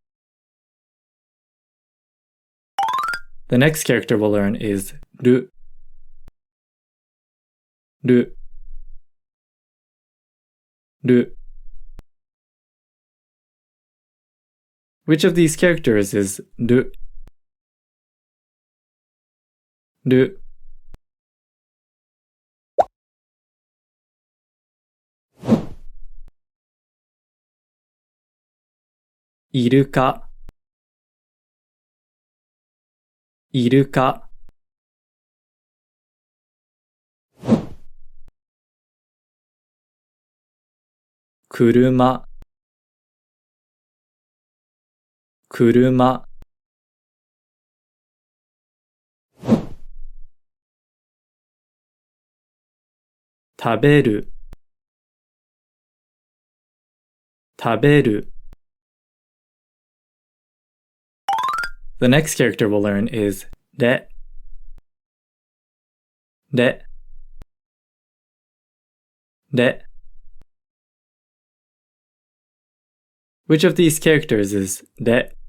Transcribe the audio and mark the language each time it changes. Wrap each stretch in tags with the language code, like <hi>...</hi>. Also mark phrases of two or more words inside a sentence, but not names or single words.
<en>The next character we'll learn is ru. Ru. Ru. Which of these characters is ru? Ru. Iruka. Iruka. Kuruma. Kuruma. Taberu. Taberu. The next character we'll learn is re. Re. Re. Which of these characters is re?</en>